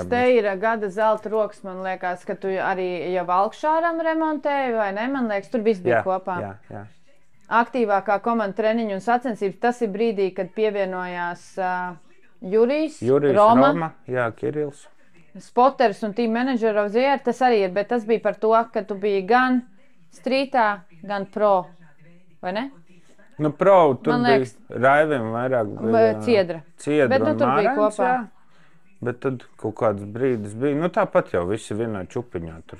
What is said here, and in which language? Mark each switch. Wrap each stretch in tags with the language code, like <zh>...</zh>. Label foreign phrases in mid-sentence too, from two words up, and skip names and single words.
<lv>Šitas te ir gada zelta rokas, man liekas, ka tu arī jau Valkšāram remontēji, vai ne? Man liekas, tur viss bija kopā. Jā. Aktīvākā komanda treniņu un sacensības, tas ir brīdī, kad pievienojās Jurijs, Roma, jā, Kirils.</lv> <en>Spotters un team manager of the year,</en> <lv>tas arī ir, bet tas bija par to, ka tu biji gan strītā, gan pro, vai ne? Nu, pro, tur Man bija liekas, Raivim vairāk. Ciedra. Ciedra Bet nu un tur bija Mārens, kopā. jā. Bet tad kaut kāds brīdis bija, nu tāpat jau visi vienā čupiņā tur</lv>